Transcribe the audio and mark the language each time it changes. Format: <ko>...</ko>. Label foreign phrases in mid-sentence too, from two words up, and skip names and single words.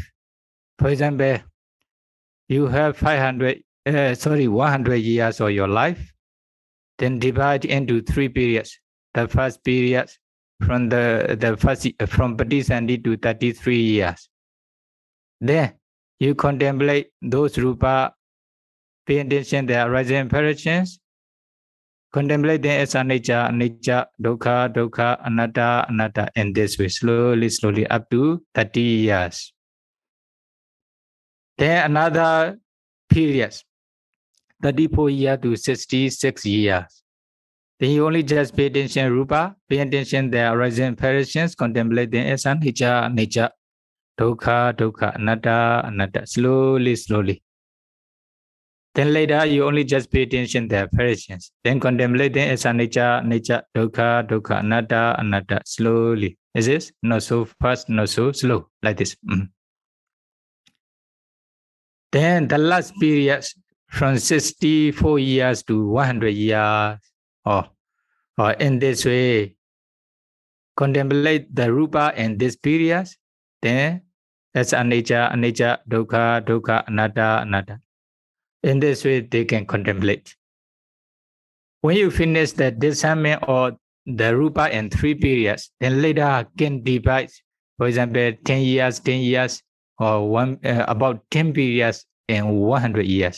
<en>For example, you have 100 years of your life, then divide into 3 periods. The first period from from Patisandhi to 33 years. Then you contemplate those rupa, pay attention to the arising impressions, contemplate them as</en> <pi>anicca, dukkha, anatta,</pi> <en>in this way, slowly up to 30 years. Then another period, 34 years to 66 years. Then you only just pay attention Rupa, pay attention their arising appearances, contemplate them as nature, nature,</en> <pi>dukkha, dukkha, anatta, anatta,</pi> <en>slowly, slowly. Then later you only just pay attention their appearances, then contemplate them as nature, nature,</en> <pi>dukkha, dukkha, anatta, anatta,</pi> <en>slowly. Is this? Not so fast, not so slow, like this. Then the last period from 64 years to 100 years, or in this way, contemplate the Rupa in this period, then that's</en> <pi>anicca, anicca, dukkha, dukkha, anatta, anatta.</pi> <en>In this way, they can contemplate. When you finish the discernment or the Rupa in 3 periods, then later can divide, for example, 10 years, or about 10 periods in 100 years.</en>